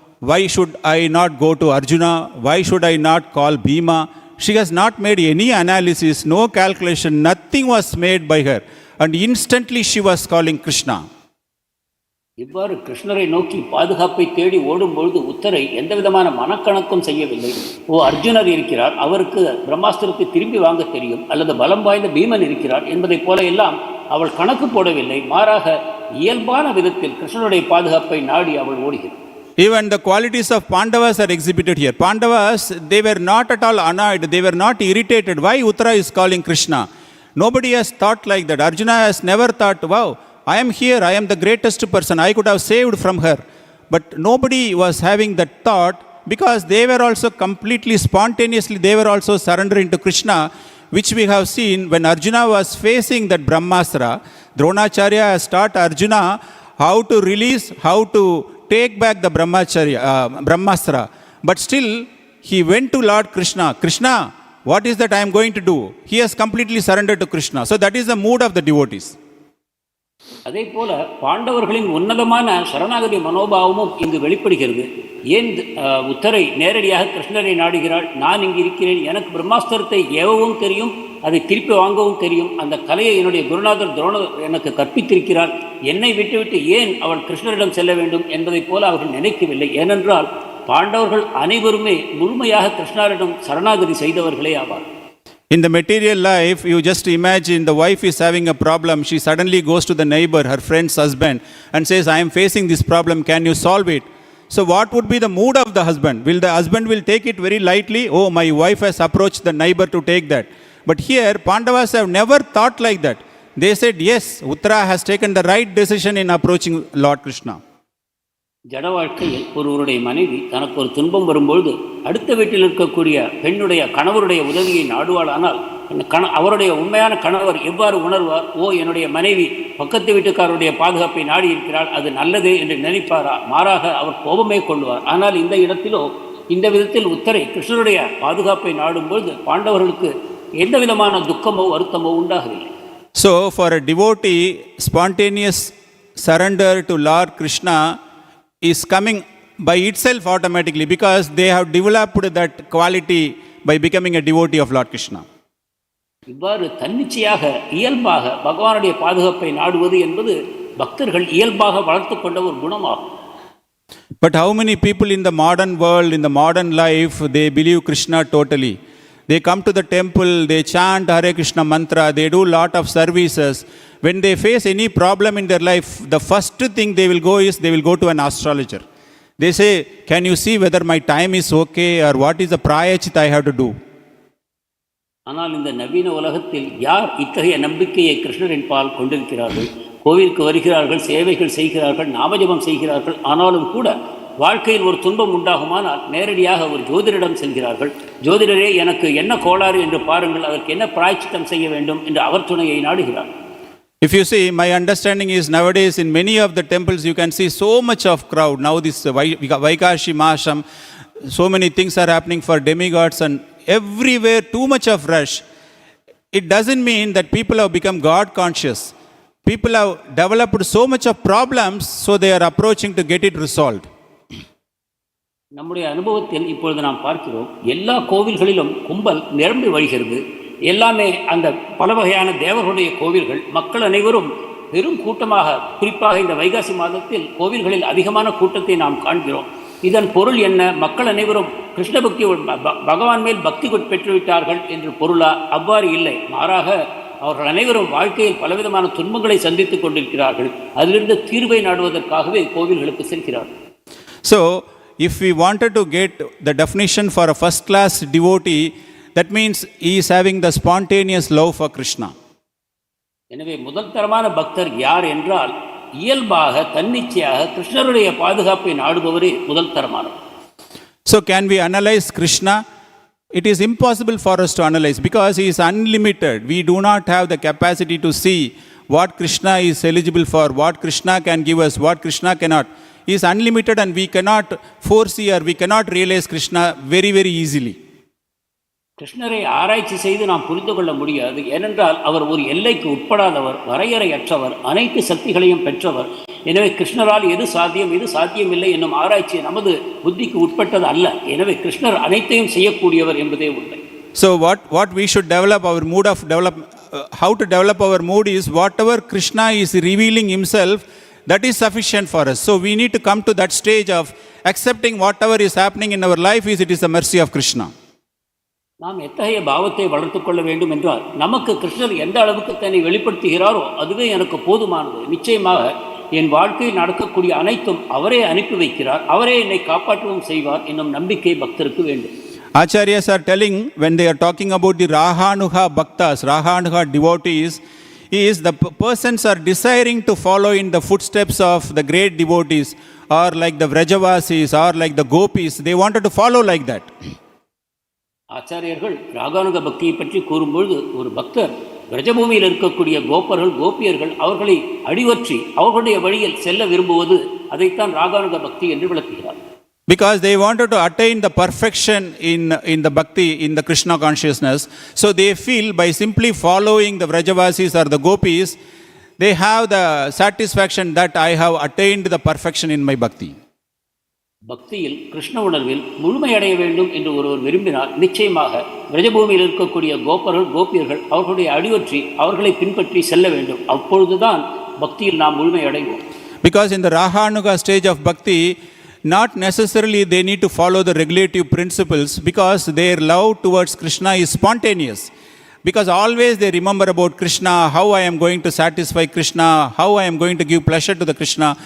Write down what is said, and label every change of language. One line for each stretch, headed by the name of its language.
English: Why should I not go to Arjuna? Why should I not call Bhima? She has not made any analysis, no calculation, nothing was made by her. And instantly she was calling Krishna.
Tamil: இவ்வாறு கிருஷ்ணரை நோக்கி பாதுகாப்பை தேடி ஓடும்பொழுது உத்தரை எந்த விதமான மனக்கணக்கும் செய்யவில்லை. அர்ஜுனர் இருக்கிறார், அவருக்கு பிரம்மாஸ்திரத்தை திரும்பி வாங்க தெரியும், அல்லது பலம் வாய்ந்த பீமன் இருக்கிறார் என்பதை போல எல்லாம் அவள் கணக்கு போடவில்லை. மாறாக இயல்பான விதத்தில் கிருஷ்ணனுடைய பாதுகாப்பை நாடி அவள் ஓடுகிறார்.
English: Even the qualities of Pandavas are exhibited here. Pandavas, they were not at all annoyed, they were not irritated. Why Uttarā is calling Krishna? Nobody has thought like that. Arjuna has never thought, wow, I am here, I am the greatest person, I could have saved from her. But nobody was having that thought, because they were also completely spontaneously, they were also surrendering to Krishna, which we have seen when Arjuna was facing that Brahmastra. Dronacharya has taught Arjuna how to release, how to take back the Brahmastra. But still, he went to Lord Krishna. Krishna, what is that I am going to do? He has completely surrendered to Krishna. So that is the mood of the devotees.
Tamil: அதே போல பாண்டவர்களின் உன்னதமான சரணாகதி மனோபாவமும் இங்கு வெளிப்படுகிறது. ஏன் உத்தரை நேரடியாக கிருஷ்ணரை நாடுகிறாள்? நான் இங்கு இருக்கிறேன், எனக்கு பிரம்மாஸ்திரத்தை ஏவவும் தெரியும், அதை திருப்பி வாங்கவும் தெரியும், அந்த கலையை என்னுடைய குருநாதர் துரோணர் எனக்கு கற்பித்திருக்கிறார், என்னை விட்டுவிட்டு ஏன் அவள் கிருஷ்ணரிடம் செல்ல வேண்டும் என்பதைப் போல அவர்கள் நினைக்கவில்லை. ஏனென்றால் பாண்டவர்கள் அனைவருமே முழுமையாக கிருஷ்ணரிடம் சரணாகதி செய்தவர்களே ஆவார்.
English: In the material life, you just imagine the wife is having a problem. She suddenly goes to the neighbor, her friend's husband, and says, I am facing this problem. Can you solve it? So what would be the mood of the husband? Will the husband will take it very lightly? Oh, my wife has approached the neighbor to take that. But here, Pandavas have never thought like that. They said, yes, Uttarā has taken the right decision in approaching Lord Krishna.
Tamil: ஜட வாழ்க்கையில் ஒருவருடைய மனைவி தனக்கு ஒரு துன்பம் வரும்பொழுது அடுத்த வீட்டில் இருக்கக்கூடிய பெண்ணுடைய கணவருடைய உதவியை நாடுவாளானால் அவருடைய உண்மையான கணவர் எவ்வாறு உணர்வார்? ஓ, என்னுடைய மனைவி பக்கத்து வீட்டுக்காரருடைய பாதுகாப்பை நாடி இருக்கிறாள், அது நல்லதே என்று நினைப்பாரா? மாறாக அவர் கோபமே கொள்வார். ஆனால் இந்த இடத்திலோ இந்த விதத்தில் உத்தரை கிருஷ்ணருடைய பாதுகாப்பை நாடும்பொழுது பாண்டவர்களுக்கு எந்த விதமான துக்கமோ வருத்தமோ உண்டாகவில்லை.
English: So for a devotee, spontaneous surrender to Lord Krishna is coming by itself automatically because they have developed that quality by becoming a devotee of Lord Krishna.
Tamil: இவ்வாறு தன்னிச்சையாக இயல்பாக பகவானுடைய பாதுகாப்பை நாடுவது என்பது பக்தர்கள் இயல்பாக வளர்த்து கொண்ட ஒரு குணமாகும்.
English: But how many people in the modern world, in the modern life, they believe Krishna totally? They come to the temple, they chant Hare Krishna mantra, they do lot of services. When they face any problem in their life, the first thing they will go is they will go to an astrologer. They say, can you see whether my time is okay or what is the prayachit I have to do?
Tamil: ஆனால் இந்த நவீன உலகத்தில் யார் இத்தகைய நம்பிக்கையை கிருஷ்ணரின் பால் கொண்டிருக்கிறார்கள்? கோவிலுக்கு வருகிறார்கள், சேவைகள் செய்கிறார்கள், நாமஜபம் செய்கிறார்கள். ஆனாலும் கூட வாழ்க்கையில் ஒரு துன்பம் உண்டாகுமானால் நேரடியாக ஒரு ஜோதிடரிடம் செல்கிறார்கள். ஜோதிடரே, எனக்கு என்ன கோளாறு என்று பாருங்கள், அதற்கு என்ன பிராயச்சித்தம் செய்ய வேண்டும் என்று அவர் துணையை நாடுகிறார்.
English: If you see, my understanding is nowadays in many of the temples you can see so much of crowd. Now this Vaikashi Mahasham, so many things are happening for demigods and everywhere too much of rush. It doesn't mean that people have become God conscious. People have developed so much of problems, so they are approaching to get it resolved.
Tamil: நம்முடைய அனுபவத்தில் இப்பொழுது நாம் பார்க்கிறோம், எல்லா கோவில்களிலும் கும்பல் நிரம்பி வழிகிறது. எல்லாமே அந்த பல வகையான தேவர்களுடைய கோவில்கள். மக்கள் அனைவரும் பெரும் கூட்டமாக, குறிப்பாக இந்த வைகாசி மாதத்தில் கோவில்களில் அதிகமான கூட்டத்தை நாம் காண்கிறோம். இதன் பொருள் என்ன? மக்கள் அனைவரும் கிருஷ்ண பக்தி, பகவான் மேல் பக்தி பெற்றுவிட்டார்கள் என்று பொருளா? அவ்வாறு இல்லை. மாறாக அவர்கள் அனைவரும் வாழ்க்கையில் பலவிதமான துன்பங்களை சந்தித்துக் கொண்டிருக்கிறார்கள். அதிலிருந்து தீர்வை நாடுவதற்காகவே கோவில்களுக்கு செல்கிறார்கள்.
English: So if we wanted to get the definition for a first class devotee, that means he is having the spontaneous love for Krishna.
Tamil: எனவே முதல் தரமான பக்தர் யார் என்றால் இயல்பாக தன்னிச்சையாக கிருஷ்ணருடைய பாதுகாப்பை நாடுபவரே முதல் தரமானவர்.
English: So can we analyze Krishna? It is impossible for us to analyze because he is unlimited. We do not have the capacity to see what Krishna is eligible for, what Krishna can give us, what Krishna cannot. He is unlimited and we cannot foresee or we cannot realize Krishna very, very easily.
Tamil: கிருஷ்ணரை ஆராய்ச்சி செய்து நாம் புரிந்து கொள்ள முடியாது. ஏனென்றால் அவர் ஒரு எல்லைக்கு உட்படாதவர், வரையறையற்றவர், அனைத்து சக்திகளையும் பெற்றவர். எனவே கிருஷ்ணரால் எது சாத்தியம் எது சாத்தியமில்லை என்னும் ஆராய்ச்சி நமது புத்திக்கு உட்பட்டது அல்ல. எனவே கிருஷ்ணர் அனைத்தையும் செய்யக்கூடியவர் என்பதே உண்மை.
English: So what we should develop our mood of how to develop our mood is whatever Krishna is revealing himself, that is sufficient for us. So we need to come to that stage of accepting whatever is happening in our life is it is the mercy of Krishna.
Tamil: நாம் எத்தகைய பாவத்தை வளர்த்து கொள்ள வேண்டும் என்றால், நமக்கு கிருஷ்ணர் எந்த அளவுக்கு தன்னை வெளிப்படுத்துகிறாரோ அதுவே எனக்கு போதுமானது. நிச்சயமாக என் வாழ்க்கையில் நடக்கக்கூடிய அனைத்தும் அவரே அனுப்பி வைக்கிறார், அவரே என்னை காப்பாற்றவும் செய்வார் என்னும் நம்பிக்கை பக்தருக்கு வேண்டும்.
English: Acharyas are telling when they are talking about the Raganuga devotees, is the persons are desiring to follow in the footsteps of the great devotees, or like the Vrajavasis or like the Gopis. They wanted to follow like that.
Tamil: ஆச்சாரியர்கள் ராகானுக பக்தியை பற்றி கூறும்பொழுது, ஒரு பக்தர் பிரஜபூமியில் இருக்கக்கூடிய கோபர்கள் கோபியர்கள் அவர்களை அடிவற்றி அவர்களுடைய வழியில் செல்ல விரும்புவது, அதைத்தான் ராகானுக பக்தி என்று விளக்குகிறார்.
English: Because they wanted to attain the perfection in the bhakti, in the Krishna consciousness. So they feel by simply following the Vrajavasis or the Gopis, they have the satisfaction that I have attained the perfection in my bhakti.
Tamil: பக்தியில் கிருஷ்ண உணர்வில் முழுமையடைய வேண்டும் என்று ஒருவர் விரும்பினால் நிச்சயமாக பிரஜபூமியில் இருக்கக்கூடிய கோபர்கள் கோபியர்கள் அவர்களுடைய அடிவற்றி அவர்களை பின்பற்றி செல்ல வேண்டும். அப்பொழுதுதான் பக்தியில் நாம் முழுமையடைவோம்.
English: Because in the Raganuga stage of bhakti, not necessarily they need to follow the regulative principles, because their love towards Krishna is spontaneous. Because always they remember about Krishna, how I am going to satisfy Krishna, how I am going to give pleasure to the Krishna.